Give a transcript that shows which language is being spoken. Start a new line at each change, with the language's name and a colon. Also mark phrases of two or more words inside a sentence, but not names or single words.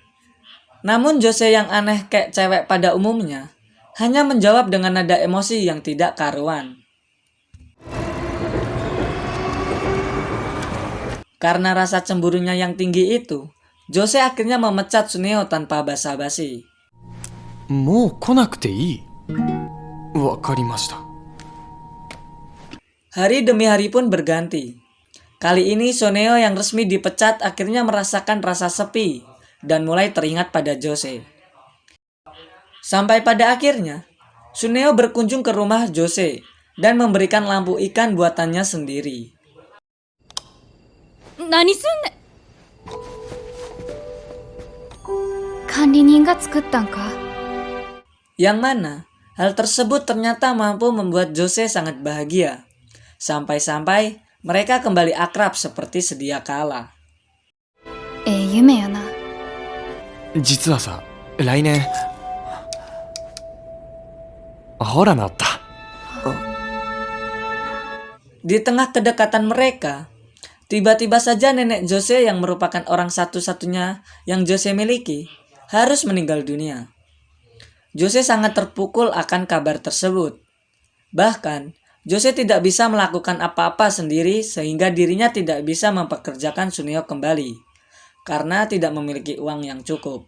Indonesian: Namun Jose yang aneh kayak cewek pada umumnya, hanya menjawab dengan nada emosi yang tidak karuan. Karena rasa cemburunya yang tinggi itu, Jose akhirnya memecat Suneo tanpa basa-basi.
Japanese: もう来なくていい。わかりました。
Indonesian: Hari demi hari pun berganti. Kali ini Suneo yang resmi dipecat akhirnya merasakan rasa sepi dan mulai teringat pada Jose. Sampai pada akhirnya, Suneo berkunjung ke rumah Jose dan memberikan lampu ikan buatannya sendiri.
Japanese: 何すんねん。管理人が作ったんか。
Indonesian: Yang mana, hal tersebut ternyata mampu membuat Jose sangat bahagia. Sampai-sampai mereka kembali akrab seperti sedia kala.
Japanese: 夢やな。実はさ、来年、ほらなった。
Indonesian: Di tengah kedekatan mereka, tiba-tiba saja nenek Jose yang merupakan orang satu-satunya yang Jose miliki harus meninggal dunia. Jose sangat terpukul akan kabar tersebut. Bahkan, Jose tidak bisa melakukan apa-apa sendiri sehingga dirinya tidak bisa mempekerjakan Suneo kembali karena tidak memiliki uang yang cukup.